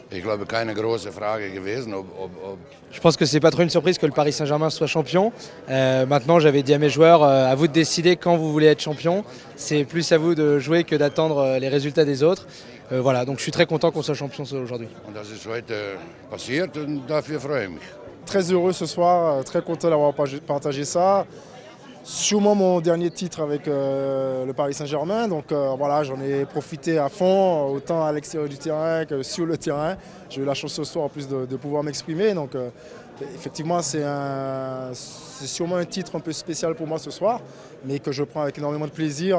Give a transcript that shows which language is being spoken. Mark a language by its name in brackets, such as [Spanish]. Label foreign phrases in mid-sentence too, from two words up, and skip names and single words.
[German] glaube ich, keine große Frage gewesen. [French] Je pense que c'est pas trop une surprise que le Paris Saint-Germain soit champion. Maintenant, j'avais dit à mes joueurs, à vous de décider quand vous voulez être champion. C'est plus à vous de jouer que d'attendre les résultats des autres. Voilà, donc je suis très content qu'on soit champion aujourd'hui. [German] Und das ist heute passiert und dafür freue ich mich. [French] Très heureux ce soir, très content d'avoir partagé ça. Sûrement mon dernier titre avec le Paris Saint-Germain, donc voilà, j'en ai profité à fond, autant à l'extérieur du terrain que sur le terrain. J'ai eu la chance ce soir en plus de pouvoir m'exprimer, donc effectivement c'est sûrement un titre un peu spécial pour moi ce soir, mais que je prends avec énormément de plaisir.